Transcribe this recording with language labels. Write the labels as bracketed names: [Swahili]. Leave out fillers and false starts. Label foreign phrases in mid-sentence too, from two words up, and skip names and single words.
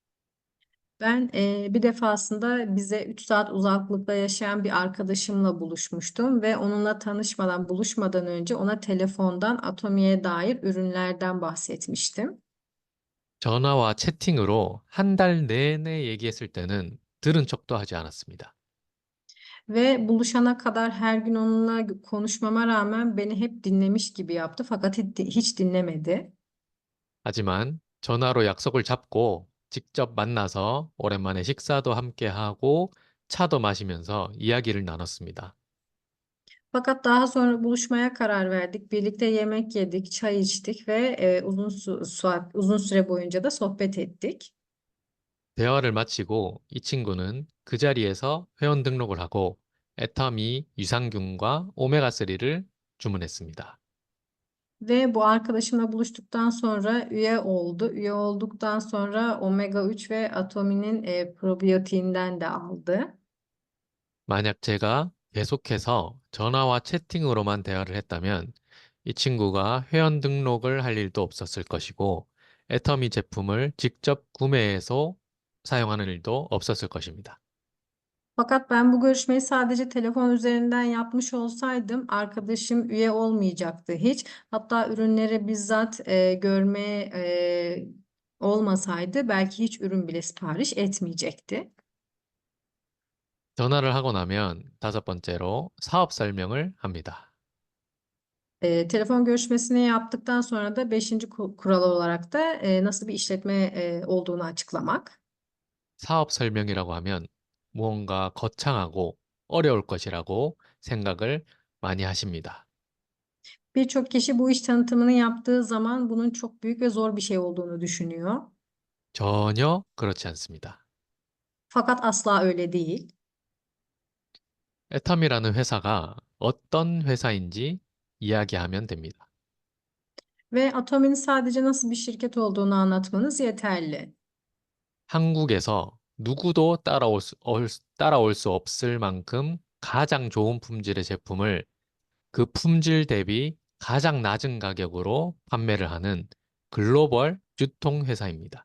[Turkish] bir defasında bize 3 saat uzaklıkta yaşayan bir arkadaşımla buluşmuştum ve onunla tanışmadan, buluşmadan önce ona telefondan Atomi'ye dair ürünlerden bahsetmiştim. [Korean] 전화와 채팅으로 한 달 내내 얘기했을 때는 들은 척도 하지 않았습니다. [Turkish] Ve buluşana kadar her gün onunla konuşmama rağmen beni hep dinlemiş gibi yaptı fakat hiç dinlemedi. [Korean] 하지만 전화로 약속을 잡고 직접 만나서 오랜만에 식사도 함께 하고 차도 마시면서 이야기를 나눴습니다. [Turkish] Fakat daha sonra buluşmaya karar verdik. Birlikte yemek yedik, çay içtik ve uzun süre boyunca da sohbet ettik. [Korean] 대화를 마치고 이 친구는 그 자리에서 회원 등록을 하고 애터미 유산균과 오메가3를 주문했습니다. [Turkish] Ve bu arkadaşımla buluştuktan sonra üye oldu. Üye olduktan sonra omega 3 ve Atomi'nin probiyotiğinden de aldı. [Korean] 만약 제가 계속해서 전화와 채팅으로만 대화를 했다면 이 친구가 회원 등록을 할 일도 없었을 것이고 애터미 제품을 직접 구매해서 사용하는 일도 없었을 것입니다. [Turkish] Fakat ben bu görüşmeyi sadece telefon üzerinden yapmış olsaydım arkadaşım üye olmayacaktı hiç. Hatta ürünleri bizzat görmeye olmasaydı belki hiç ürün bile sipariş etmeyecekti. [Korean] 전화를 하고 나면 다섯 번째로 사업 설명을 합니다. [Turkish] Telefon görüşmesini yaptıktan sonra da beşinci kural olarak da nasıl bir işletme olduğunu açıklamak. [Korean] 사업 설명이라고 하면 무언가 거창하고 어려울 것이라고 생각을 많이 하십니다. [Turkish] Birçok kişi bu iş tanıtımını yaptığı zaman bunun çok büyük ve zor bir şey olduğunu düşünüyor. [Korean] 전혀 그렇지 않습니다. [Turkish] Fakat asla öyle değil. [Korean] 애텀이라는 회사가 어떤 회사인지 이야기하면 됩니다. [Turkish] Ve Atomi'nin sadece nasıl bir şirket olduğunu anlatmanız yeterli. [Korean] 한국에서 누구도 따라올 수 없을 만큼 가장 좋은 품질의 제품을 그 품질 대비 가장 낮은 가격으로 판매를 하는 글로벌 유통회사입니다.